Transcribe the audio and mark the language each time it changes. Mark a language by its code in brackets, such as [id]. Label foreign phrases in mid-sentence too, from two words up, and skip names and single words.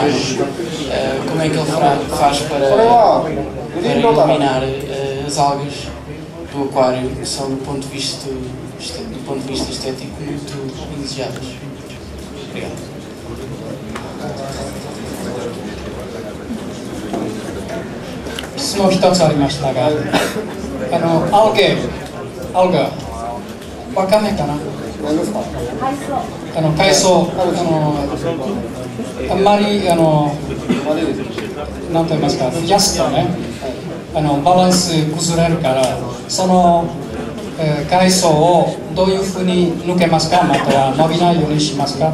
[pt] como é que ele faz para eliminar as algas do aquário, que são do ponto de vista estético muito indesejadas. Obrigado. [ja] 質問一つありましたが、アルガ、わかんないかな。海藻、あんまりなんと言いますか、増やすとね、バランス崩れるから、その海藻をどういうふうに抜けますか、または伸びないようにしますか。